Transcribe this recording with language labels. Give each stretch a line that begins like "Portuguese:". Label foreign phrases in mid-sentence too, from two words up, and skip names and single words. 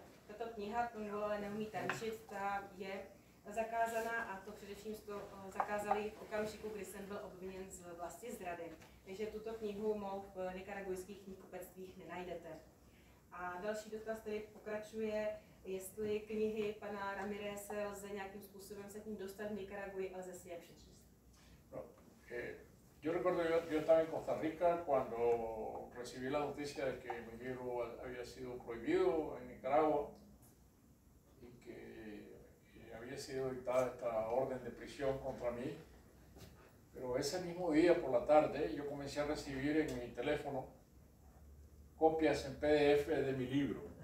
Czech: Tato kniha, Tomu ale neumí tančit, ta je zakázaná a to především to zakázali v okamžiku, kdy jsem byl obviněn z vlastizrady. Takže tuto knihu mou v nikaragujských knihkupectvích nenajdete. A další dotaz tedy pokračuje, jestli knihy pana Ramireze lze nějakým způsobem se k ním dostat v Nikaraguji a lze si je přečíst.
Spanish: No, yo recuerdo, yo estaba en Costa Rica cuando recibí la noticia de que mi libro había sido prohibido en Nicaragua y que había sido dictada esta orden de prisión contra mí. Pero ese mismo día por la tarde yo comencé a recibir en mi teléfono copias en PDF de mi libro.